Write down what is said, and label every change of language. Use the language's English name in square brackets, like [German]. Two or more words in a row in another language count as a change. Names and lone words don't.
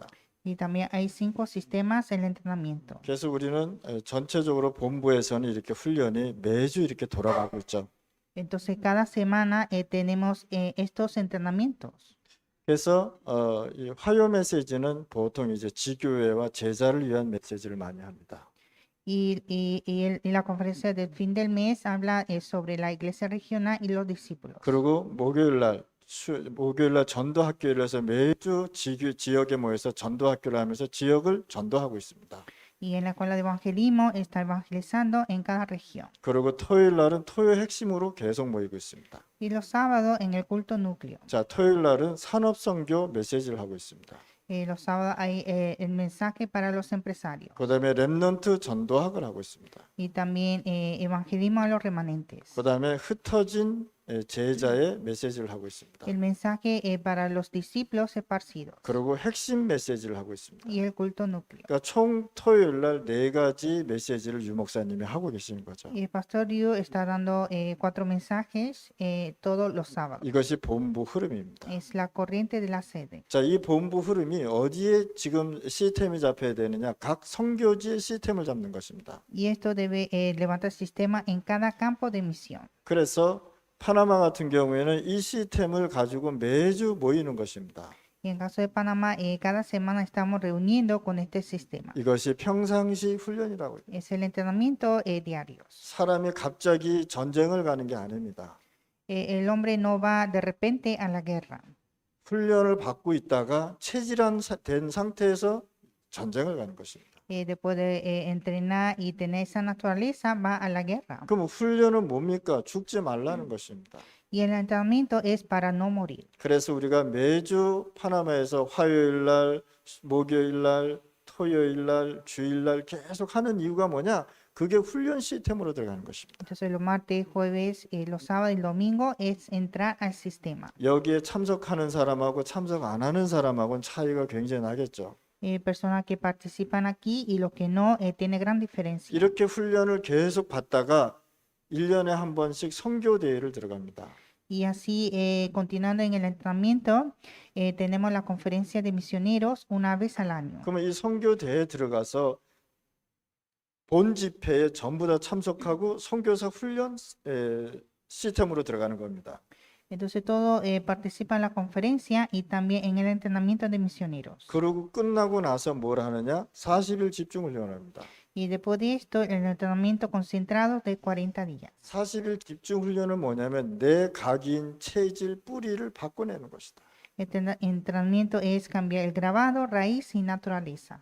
[Spanish] Y también hay 5 sistemas en el entrenamiento. [Korean] 그래서 우리는 전체적으로 본부에서는 이렇게 훈련이 매주 이렇게 돌아가고 있죠. [Spanish] Entonces cada semana tenemos estos entrenamientos. [Korean] 그래서 이 화요 메시지는 보통 이제 지교회와 제자를 위한 메시지를 많이 합니다. [Spanish] Y la conferencia del fin del mes habla sobre la iglesia regional y los discípulos. [Korean] 그리고 목요일날 전도 학교를 해서 매주 지역에 모여서 전도 학교를 하면서 지역을 전도하고 있습니다. [Spanish] Y en la escuela de evangelismo está evangelizando en cada región. [Korean] 그리고 토요일날은 토요 핵심으로 계속 모이고 있습니다. [Spanish] Y los sábados en el culto núcleo. [Korean] 자, 토요일날은 산업선교 메시지를 하고 있습니다. [Spanish] Los sábados hay el mensaje para los empresarios. [Korean] 그다음에 렘넌트 전도학을 하고 있습니다. [Spanish] Y también evangelismo a los remanentes. [Korean] 그다음에 흩어진 제자의 메시지를 하고 있습니다. [Spanish] El mensaje para los discípulos esparcidos [Korean] 그리고 핵심 메시지를 하고 있습니다. [Spanish] y el culto núcleo. [Korean] 그러니까 총 토요일 날 4가지 메시지를 유 목사님이 하고 계시는 거죠. [Spanish] El pastor Liu está dando 4 mensajes todos los sábados. [Korean] 이것이 본부 흐름입니다. [Spanish] Es la corriente de la sede. [Korean] 자, 이 본부 흐름이 어디에 지금 시스템이 잡혀야 되느냐? 각 선교지의 시스템을 잡는 것입니다. [Spanish] Y esto debe levantar sistema en cada campo de misión. [Korean] 그래서 파나마 같은 경우에는 이 시스템을 가지고 매주 모이는 것입니다. [Spanish] Y en caso de Panamá, cada semana estamos reuniendo con este sistema. [Korean] 이것이 평상시 훈련이라고 해요. [Spanish] Es el entrenamiento diarios. [Korean] 사람이 갑자기 전쟁을 가는 게 아닙니다. [Spanish] El hombre no va de repente a la guerra. [Korean] 훈련을 받고 있다가 체질화된 상태에서 전쟁을 가는 것입니다. [Spanish] Después de entrenar y tener esa naturaleza, va a la guerra. [Korean] 그럼 훈련은 뭡니까? 죽지 말라는 것입니다. [Spanish] Y el entrenamiento es para no morir. [Korean] 그래서 우리가 매주 파나마에서 화요일 날, 목요일 날, 토요일 날, 주일 날 계속 하는 이유가 뭐냐? 그게 훈련 시스템으로 들어가는 것입니다. [Spanish] Entonces los martes, jueves, los sábados y domingo es entrar al sistema. [Korean] 여기에 참석하는 사람하고 참석 안 하는 사람하고는 차이가 굉장히 나겠죠. [Spanish] Personas que participan aquí y los que no, tiene gran diferencia. [Korean] 이렇게 훈련을 계속 받다가 1년에 한 번씩 선교 대회를 들어갑니다. [Spanish] Y así, continuando en el entrenamiento, tenemos la conferencia de misioneros una vez al año. [Korean] 그러면 이 선교 대회에 들어가서 본 집회에 전부 다 참석하고 선교사 훈련 시스템으로 들어가는 겁니다. [Spanish] Entonces todos participan en la conferencia y también en el entrenamiento de misioneros. [Korean] 그러고 끝나고 나서 뭘 하느냐? 40일 집중 훈련을 합니다. [Spanish] Y después de esto, el entrenamiento concentrado de 40 días. [Korean] 40일 집중 훈련은 뭐냐면 내 각인, 체질, 뿌리를 바꿔내는 것이다. [Spanish] Este entrenamiento es cambiar el grabado, raíz y naturaleza.